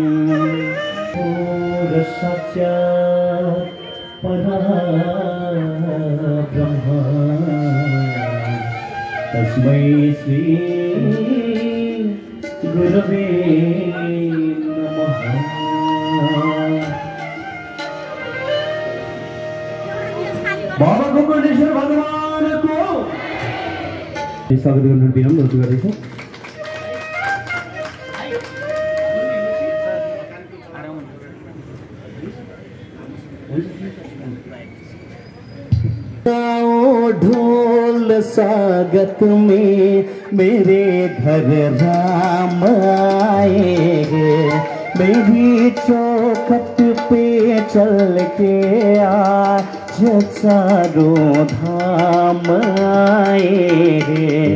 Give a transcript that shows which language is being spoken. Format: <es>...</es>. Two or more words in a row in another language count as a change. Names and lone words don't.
<sa>साक्षात् परब्रह्म तस्मै श्री गुरवे नमः।</sa> <ne>बाबा गोकर्णेश्वर भगवान को स्वागत गर्न विनम्र अनुरोध गर्दैछु।</ne> <hi>ढोल स्वागत में मेरे घर राम आएंगे, मेरी चौखट पे चल के आज चारों धाम आएंगे।</hi>